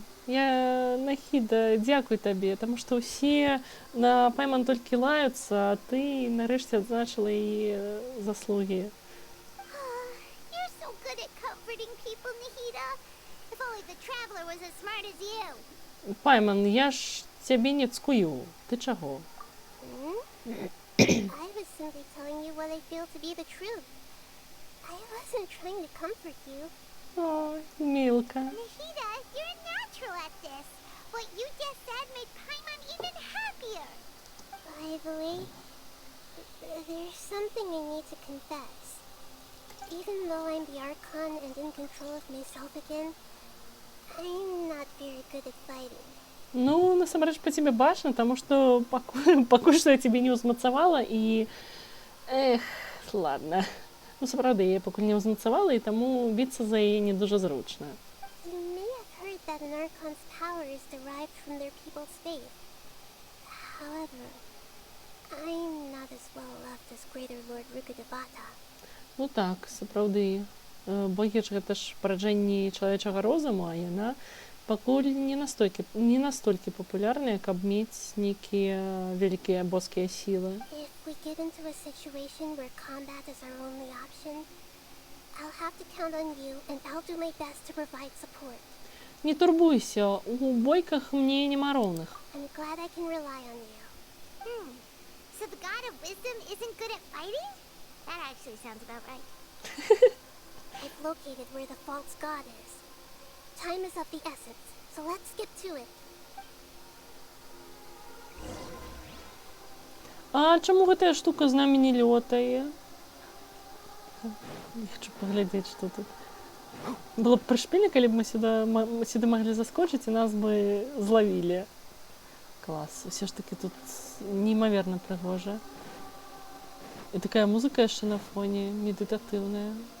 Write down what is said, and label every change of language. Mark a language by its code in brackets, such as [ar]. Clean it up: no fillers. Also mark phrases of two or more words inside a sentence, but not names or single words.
[be] Я, Нахіда, дзякуй табе, таму што ўсе на Пайман толькі лаюцца, а ты нарэшце адзначыла яе заслугі. Пайман, я ж цябе не цкую. Ты чаго? [en] I was simply telling you what I feel to be the truth. I wasn't trying to comfort you. [be] О, Милка. [en] Nahida, you're a natural at this. What you just said made Paimon even happier. By the way, there's something I need to confess. Even though I'm the Archon and in control of myself again, I'm not very good at fighting. [be] Ну, насамрэч па цябе бачна, таму што пакуль што я цябе не ўзмацавала і... ладно. Ну, сапраўды, я пакуль не ўзмацавала, і таму біцца за яе не дуже зручна. [en] You may have heard that an Archon's power is derived from their people's faith. However, I'm not as well loved as Greater Lord Rukkhadevata. [be] Ну так, сапраўды. Богі ж гэта ж параджэнні чалавечага розуму, а яна пакуль не настолькі папулярная, каб мець нейкія вялікія боскія сілы. [en] If we get into a situation where combat is our only option, I'll have to count on you and I'll do my best to provide support. [be] Не турбуйся, у бойках мне нема роўных. [en] I'm glad I can rely on you. So the God of Wisdom isn't good at fighting? That actually sounds about right. I've located where the false god is. Time is of the essence, so let's get to it. [be] А чаму гэтая штука з намі не лётае? Я хочу паглядзець, што тут. Было б прышпільна, калі б мы сюды маглі заскочыць і нас бы злавілі. Клас. Усё ж такі тут неймаверна прыгожа. І такая музыка яшчэ на фоне, медытатыўная.